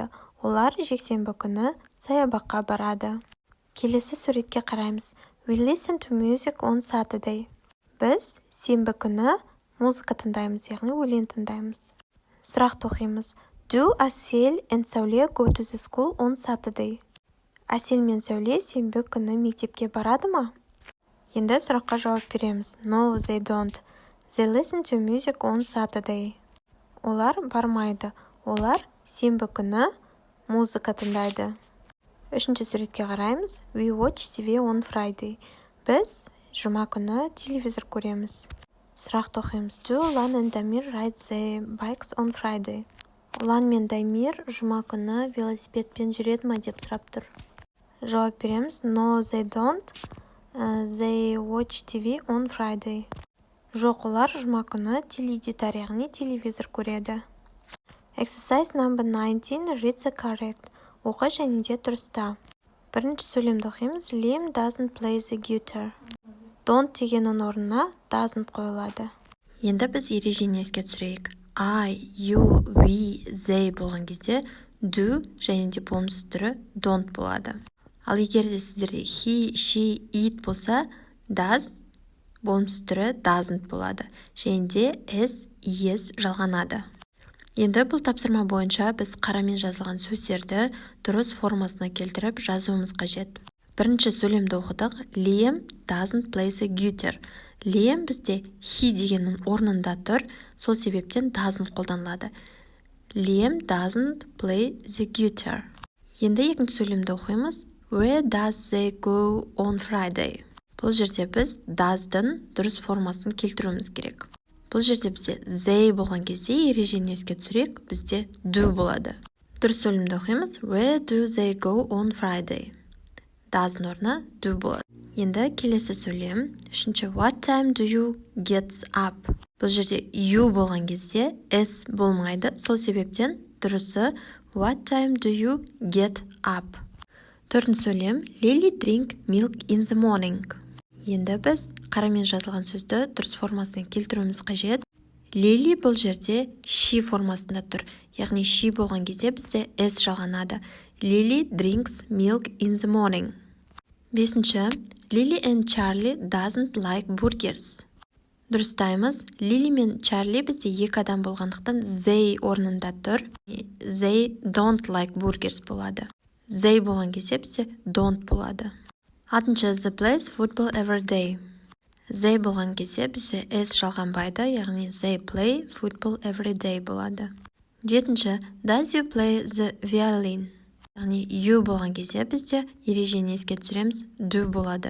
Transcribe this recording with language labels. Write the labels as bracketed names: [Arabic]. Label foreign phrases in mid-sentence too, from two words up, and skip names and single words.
[Kazakh] Олар жексенбі күні саябаққа барады. Келесі суретке қараймыз. [English] We listen to music on Saturday. [Kazakh] Біз сенбі күні музыка тыңдаймыз, яғни өлең тыңдаймыз. Сұрақты оқимыз. [English] Do Әсел and Сәуле go to the school on Saturday? [Kazakh] Әсел мен Сәуле сенбі күні мектепке барады ма? Енді сұраққа жауап береміз. [English] No, they don't. They listen to music on Saturday. [Kazakh] Олар бармайды. Олар сенбі күні музыка тыңдайды. Үшінші суретке қараймыз. [English] We watch TV on Friday. [Kazakh] Біз жұма күні телевизор көреміз. [English] Сұрақты оқимыз. Do Ұлан and Дамир ride the bikes on Friday? [Kazakh] Ұлан мен Дамир жұма күні велосипедпен жүреді ма деп сұрап тұр. Жауап береміз. [English] No, they don't. They watch TV on Friday. [Kazakh] Жоқ, олар жұма күні теледидар, яғни телевизор көреді. [English] Exercise number 19. Read the correct. [Kazakh] Оқы және де дұрыста. Бірінші сөйлемді оқимыз. [English] Liam doesn't play the guitar. [Kazakh] Don't дегеннің орнына doesn't қойылады. Енді біз ережені еске түсірейік. [English] I, you, we, they [Kazakh] болған кезде do және де болымсыз түрі don't болады. Ал егер де сіздерде [English] he, she, it [Kazakh] болса does болымсыз түрі doesn't болады. Және де is жалғанады. Енді бұл тапсырма бойынша біз қарамен жазылған сөздерді дұрыс формасына келтіріп жазуымыз қажет. Бірінші сөйлемді оқыдық. [English] Liam doesn't play the guitar. [Kazakh] Liam бізде he дегеннің орнында тұр, сол себептен doesn't қолданылады. [English] Liam doesn't play the guitar. [Kazakh] Енді екінші сөйлемді оқимыз. [English] Where does they go on Friday? [Kazakh] Бұл жерде біз does'дың дұрыс формасын келтіруіміз керек. Бұл жерде бізде they болған кезде ережені еске түсірейік, бізде do болады. Дұрыс сөйлемді оқимыз. [English] Where do they go on Friday? [Kazakh] Does'дың орнына do болады. Енді келесі сөйлем. Үшінші, [English] what time do you get up? [Kazakh] Бұл жерде you болған кезде s болмайды. Сол себептен дұрысы [English] what time do you get up? [Kazakh] Төртінші сөйлем. [English] Lily drink milk in the morning. [Kazakh] Енді біз қарамен жазылған сөзді дұрыс формасына келтіруіміз қажет. Lily бұл жерде she формасында тұр. Яғни she болған кезде бізде s жалғанады. [English] Lily drinks milk in the morning. [Kazakh] Бесінші. [English] Lily and Charlie doesn't like burgers. [Kazakh] Дұрыстаймыз. Lily мен Charlie бізде екі адам болғандықтан they орнында тұр. [English] They don't like burgers [Kazakh] болады. They болған кезде бізде don't болады. Алтыншы. [English] They play football every day. [Kazakh] They болған кезде бізде s жалғанбайды, яғни [English] they play football every day [Kazakh] болады. Жетінші. [English] Does you play the violin? [Kazakh] Яғни you болған кезде бізде ережені еске түсіреміз, do болады.